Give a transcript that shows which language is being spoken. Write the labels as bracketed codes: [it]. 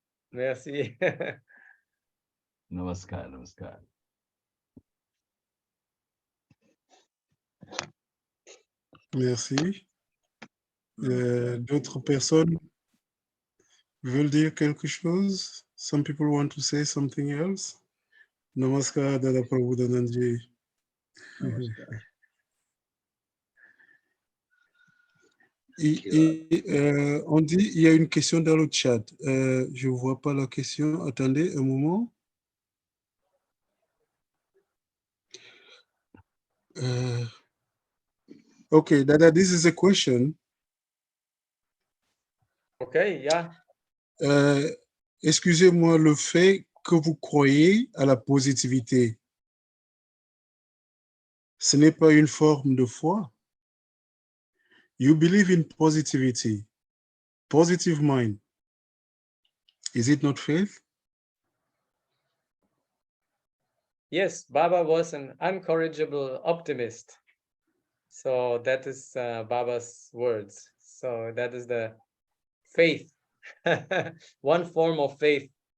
[fr] Merci. Namaskar, namaskar. Merci. D'autres personnes veulent dire quelque chose? [en] Some people want to say something else? Namaskar, Dada Prabhudanandji. [fr] On dit, il y a une question dans le chat. Je ne vois pas la question. Attendez un moment. [en] Okay, Dada, this is a question. Okay, yeah. [fr] Excusez-moi, le fait que vous croyez à la positivité, ce n'est pas une forme de foi. [en] You believe in positivity, positive mind. Is it not faith? Yes, Baba was an incorrigible optimist. So that is Baba's words. So that is the faith, one form of faith.